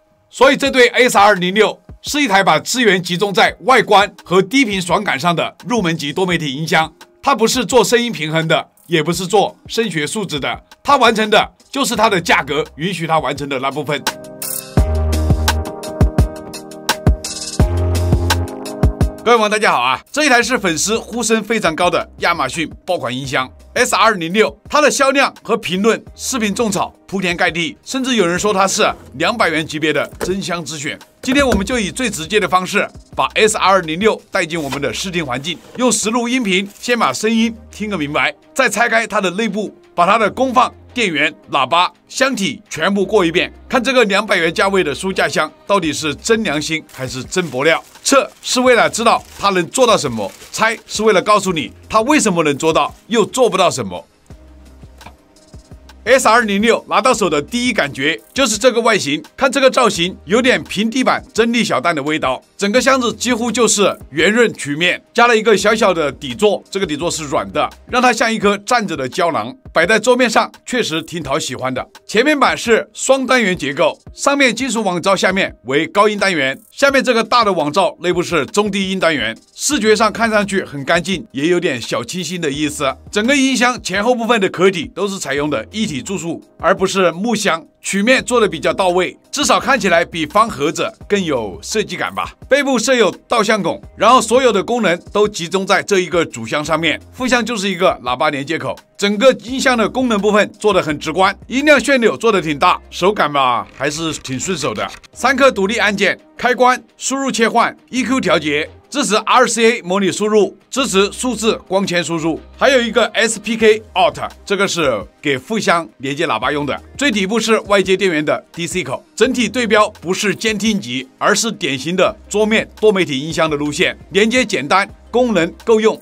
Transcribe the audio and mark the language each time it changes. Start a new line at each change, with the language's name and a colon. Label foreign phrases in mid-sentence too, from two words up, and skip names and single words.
Chinese: 所以這對 SR06是一台把資源集中在外觀和低頻爽感上的入門級多媒體音箱。它不是做聲音平衡的，也不是做聲學素質的，它完成的就是它的價格允許它完成的那部分。各位網友大家好啊！這一台是粉絲呼聲非常高的亞馬遜爆款音箱 SR06，它的銷量和評論視頻種草，鋪天蓋地，甚至有人說它是200元級別的真香之選。今天我們就以最直接的方式，把 SR06帶進我們的視聽環境，用實錄音頻先把聲音聽個明白，再拆開它的內部，把它的功放、電源、喇叭、箱體全部過一遍，看這個200元價位的書架箱到底是真良心還是真薄料。測是為了知道它能做到什麼，拆是為了告訴你它為什麼能做到，又做不到什麼。SR06拿到手的第一感覺就是這個外形，看這個造型有點平底板真力小蛋的味道。整個箱子幾乎就是圓潤曲面，加了一個小小的底座，這個底座是軟的，讓它像一顆站着的膠囊，擺在桌面上確實挺討喜歡的。前面板是雙單元結構，上面金屬網罩，下面為高音單元，下面這個大的網罩內部是中低音單元，視覺上看上去很乾淨，也有點小清新的意思。整個音箱前後部分的殼體都是採用的一體注塑，而不是木箱，曲面做的比較到位，至少看起来比方盒子更有設計感吧。背部設有倒向孔，然後所有的功能都集中在这一個主箱上面，副箱就是一個喇叭連接口。整個音箱的功能部分做得很直觀，音量旋鈕做得挺大，手感吧還是挺順手的。3 顆獨立按鍵，開關、輸入切換、EQ 調節。支持 RCA 模擬輸入，支持數字光纖輸入，還有一個 SPK Out， 這個是給副箱連接喇叭用的。最底部是外接電源的 DC 口，整體對標不是監聽級，而是典型的桌面多媒體音箱的路線，連接簡單，功能夠用。